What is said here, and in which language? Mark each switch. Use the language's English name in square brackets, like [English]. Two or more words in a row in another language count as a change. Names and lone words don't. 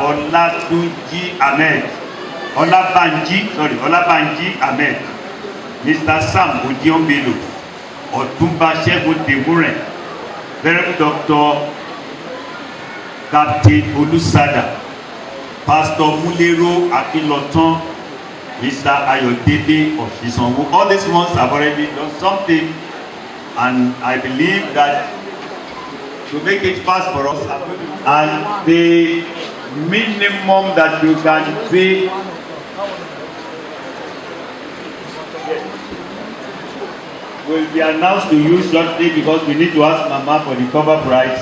[English] Olatunji Ahmed, Olabanji Ahmed, Mr. Sam Ojiombelo, Otumba Shegun Demure, Venerable Dr. Captain Olusada, Pastor Mulero Akinlotan, Mr. Ayodele of Isonwu. All these ones have already done something, and I believe that to make it fast for us, and the minimum that you can pay will be announced to you shortly, because we need to ask Mama for the cover price.